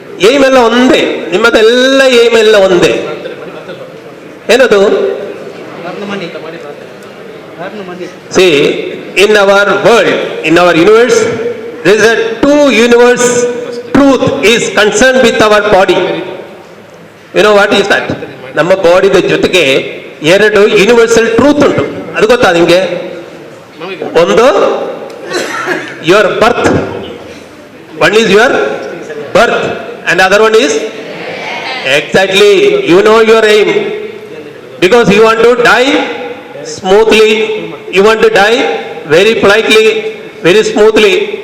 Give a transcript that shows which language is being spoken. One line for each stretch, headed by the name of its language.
Kannada: Aim ಎಲ್ಲ ಒಂದೇ, ನಿಮ್ಮದೆಲ್ಲ aim ಎಲ್ಲ ಒಂದೇ. ಏನದು?
English: See, in our world, in our universe, there is a 2 universe truth is concerned with our body. You know what is that?
Kannada: ನಮ್ಮ ಬಾಡಿದ ಜೊತೆಗೆ 2 universal truth ಉಂಟು. ಅದು ಗೊತ್ತಾ ನಿಮಗೆ?
English: ಒಂದು your birth, one is your birth and other one is exactly, you know your aim, because you want to die smoothly, you want to die very politely, very smoothly.